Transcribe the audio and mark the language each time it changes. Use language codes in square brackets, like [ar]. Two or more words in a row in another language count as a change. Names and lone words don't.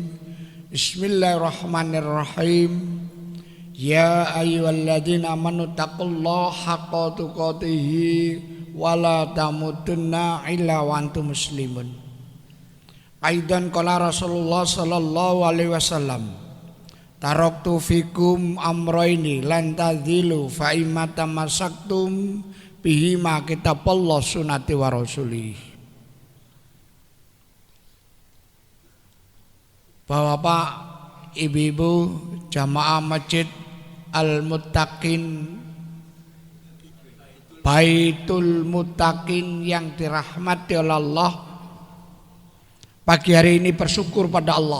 [ar] بسم الله الرحمن الرحيم. يا أيها الذين آمنوا اتقوا الله حق تقاته ولا تموتن إلا وأنتم مسلمون. أيضا قال رسول الله صلى الله عليه وسلم، تركت فيكم أمرين لن تضلوا فإما تمسكتم بهما كتاب الله سنة ورسوله. [id] Bapak, ibu-ibu, jamaah masjid Al-Muttaqin, Baitul Muttaqin yang dirahmati oleh Allah, pagi hari ini bersyukur pada Allah.